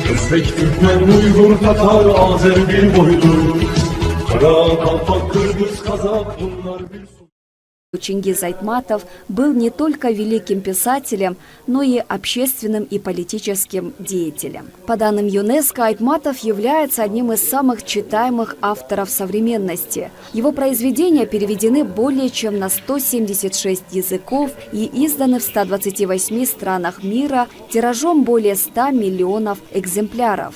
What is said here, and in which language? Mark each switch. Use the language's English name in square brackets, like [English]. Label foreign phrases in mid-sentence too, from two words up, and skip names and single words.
[Turkish] Özbek, Türkmen, Uygur, Tatar, Azer bir boylu. Kara, Kalpak, Kırgız, Kazak bunlar bir su. [Russian] Чингиз Айтматов был не только великим писателем, но и общественным и политическим деятелем. По данным ЮНЕСКО, Айтматов является одним из самых читаемых авторов современности. Его произведения переведены более чем на 176 языков и изданы в 128 странах мира тиражом более 100 миллионов экземпляров.